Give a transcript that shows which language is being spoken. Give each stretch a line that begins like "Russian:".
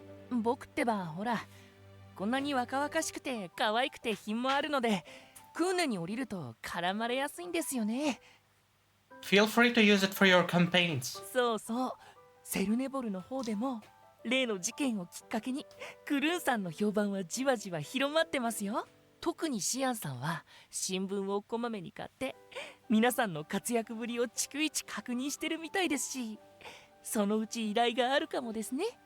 Japanese: 僕ってばほらこんなに若々しくて可愛くて品もあるのでクーネに降りると絡まれやすいんですよね。
English: Feel free to use it for your campaigns.
Japanese: そうそう、セルネボルの方でも例の事件をきっかけにクルーンさんの評判はじわじわ広まってますよ。特にシアンさんは新聞をこまめに買って皆さんの活躍ぶりを逐一確認してるみたいですし、そのうち依頼があるかもですね。